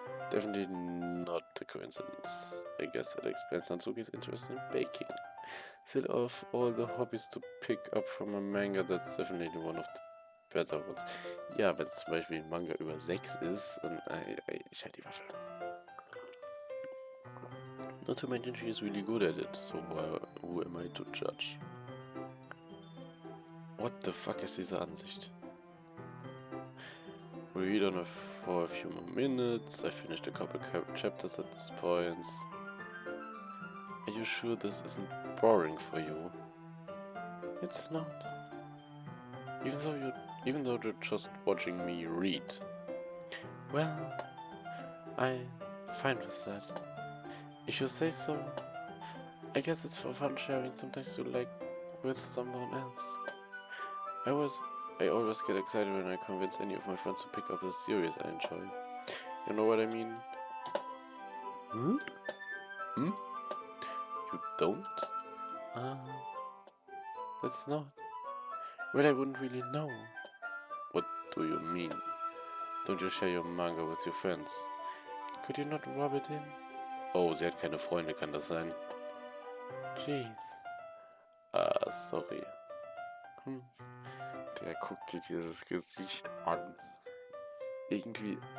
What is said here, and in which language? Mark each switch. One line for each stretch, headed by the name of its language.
English: Definitely not a coincidence. I guess that explains Natsuki's interest in baking. Still, of all the hobbies to pick up from a manga, that's definitely one of the better ones.
German: Ja, wenn es zum Beispiel ein Manga über Sex ist, dann ich halt die Waffe.
English: Not to mention she is really good at it, so who am I to judge? What the fuck
German: ist diese Ansicht?
English: We read on for a few more minutes. I finished a couple chapters at this point. Are you sure this isn't boring for you? It's not. Even though you're just watching me read. Well, I'm fine with that. If you say so. I guess it's for fun sharing sometimes you like with someone else. I always get excited when I convince any of my friends to pick up a series I enjoy. You know what I mean? Hmm? You don't? That's not. Well, I wouldn't really know. What do you mean? Don't you share your manga with your friends? Could you not rub it in?
German: Oh, sie hat keine Freunde, kann das sein? Jeez. Sorry. Der guckt dir dieses Gesicht an. Irgendwie.